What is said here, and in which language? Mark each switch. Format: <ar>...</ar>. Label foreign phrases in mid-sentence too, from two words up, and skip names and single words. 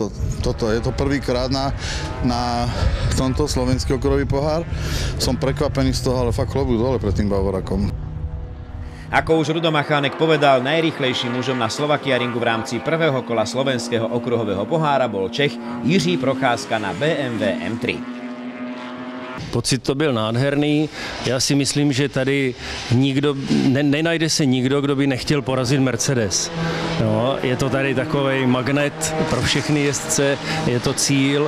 <sk>Toto je to prvýkrát na tomto slovenský okruhový pohár. Som prekvapený z toho, ale fakt klobúk dole pred tým Bavorakom. Ako už Rudo Machánek povedal, najrýchlejším mužom na Slovakia Ringu v rámci prvého kola slovenského okruhového pohára bol Čech Jiří Procházka na BMW M3.</sk> <cs>Pocit to byl nádherný. Já si myslím, že tady nenajde se nikdo, kdo by nechtěl porazit Mercedes. No, je to tady takovej magnet pro všechny jezdce, je to cíl.</cs>